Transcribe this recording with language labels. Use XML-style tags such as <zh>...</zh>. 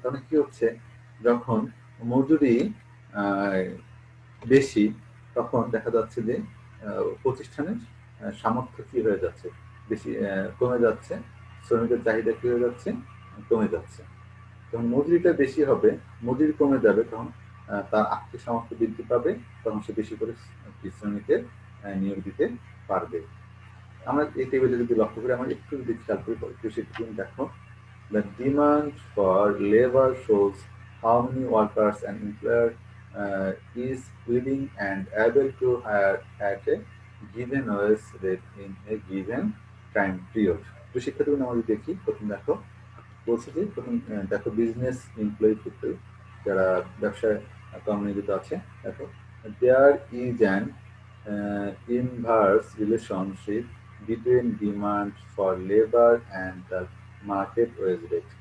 <bn>তাহলে কি হচ্ছে, যখন মজুরি বেশি তখন দেখা যাচ্ছে যে প্রতিষ্ঠানের সামর্থ্য কি হয়ে যাচ্ছে, বেশি কমে যাচ্ছে, শ্রমিকের চাহিদা কি হয়ে যাচ্ছে, কমে যাচ্ছে। যখন মজুরিটা বেশি হবে, মজুরি কমে যাবে, তখন তার আর্থিক সামর্থ্য বৃদ্ধি পাবে, তখন সে বেশি করে শ্রমিকের নিয়োগ দিতে পারবে। আমরা এই টেবিলে যদি লক্ষ্য করি, আমরা একটু যদি খেয়াল করি, দেখো</bn> <en>the demand for labor shows how many workers an employer is willing and able to hire at a given wage rate in a given time period.</en> <bn>তো শিক্ষার্থী আমাদের দেখি, প্রথম দেখো বলছে যে প্রথম দেখো বিজনেস এমপ্লয়ি ক্ষেত্রে যারা ব্যবসায় কর্মনিয়োজিত আছে, দেখো</bn> <en>There is an inverse relationship between demand for labor and the market wage rate.</en>